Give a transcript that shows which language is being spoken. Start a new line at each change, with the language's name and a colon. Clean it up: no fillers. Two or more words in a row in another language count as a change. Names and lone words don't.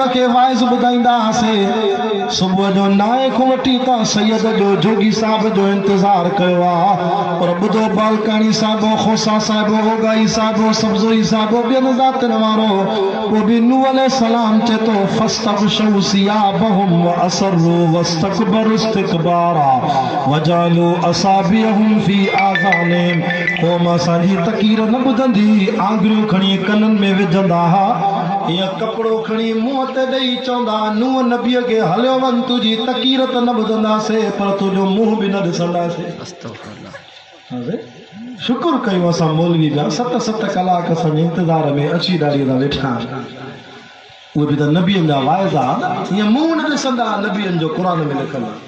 Sindhi: खे वाइज़ ॿुधाईंदा हुआसीं सुबुह जो 9 खां वठी त सैयद जो जोगी साहिब जो इंतज़ारु कयो आहे पर ॿुधो बालकानी साहिबो खोसा साहिबो ओगाई साहिबो सब्ज़ोई साहिबो ॿियनि ज़ातियुनि वारो पोइ बि नूह
Arabic: عليه السلام
Sindhi: चए थो
Arabic: فاستغشوا ثيابهم وأصروا واستكبروا استكبارا وجعلوا أصابعهم في آذانهم
Sindhi: क़ौम असांजी तकीर न ॿुधंदी आंगुरियूं खणी कननि में विझंदा हा ईअं कपिड़ो खणी मुंहं ते ॾेई चवंदा नूह नबीअ खे हलियो वञ तुंहिंजी तकीर त न ॿुधंदासीं पर तुंहिंजो मुंहुं बि न ॾिसंदासीं शुक्र कयूं असां मौलवी जा 7 कलाक असांजे इंतज़ार में अची ॾाढी था वेठा उहे बि त नबियनि जा वाइज़ आहे ईअं मुंहुं न ॾिसंदा नबियनि जो क़ुरान में लिखल